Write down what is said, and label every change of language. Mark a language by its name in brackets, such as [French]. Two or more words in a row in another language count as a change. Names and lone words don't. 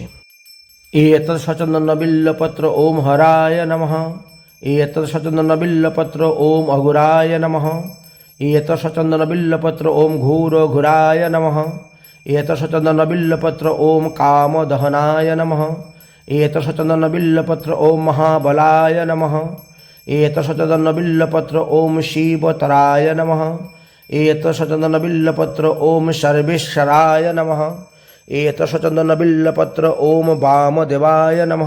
[Sanskrit] এতৎ সচন্দন বিল্লপত্র ওম হরায় নমঃ। এতৎ সচন্দন বিল্লপত্র ওম অঘুরায় নমঃ। এতৎ সচন্দন বিল্লপত্র ওম ঘোরায় নমঃ। এতৎ সচন্দন বিল্লপত্র ওম কামদহনায় নমঃ। एतत् सचन्दन बिल्लपत्र ओम महाबलाय नमः। एतत् सचन्दन बिल्लपत्र ओम शिवतराय नमः। एतशचन्दनबिल्लपत्र ॐ सर्वेश्वराय नमः। एतशचन्दनबिल्लपत्र ॐ वामदेवाय नमः।